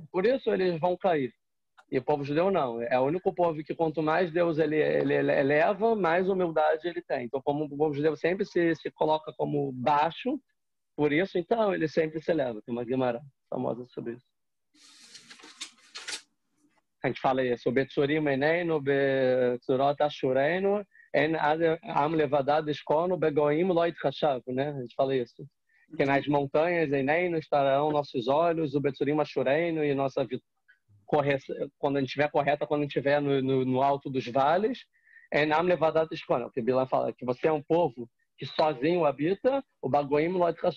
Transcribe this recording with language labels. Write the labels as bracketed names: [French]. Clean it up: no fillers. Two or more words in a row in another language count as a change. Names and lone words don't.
[Portuguese] Por isso, eles vão cair. E o povo judeu não. É o único povo que quanto mais Deus ele eleva, mais humildade ele tem. Então, como o povo judeu sempre se coloca como baixo, por isso, então, ele sempre se eleva. Tem uma Guimarães famosa sobre isso. A gente fala isso. [Hebrew] בצורים עינינו, בצורות אשורנו, הן עם לבדד ישכון, בגוים לא יתחשב, [Portuguese] né? A gente fala isso. Que nas montanhas Eneinu estarão nossos olhos, o [Hebrew] בצורים אשורנו [Portuguese] e nossa vida. Quando a gente estiver correta, quando a gente estiver no alto dos vales, [Hebrew] הן עם לבדד ישכון, [Portuguese] que Bilan fala que você é um povo que sozinho habita, o [Hebrew] ובגוים לא יתחשב.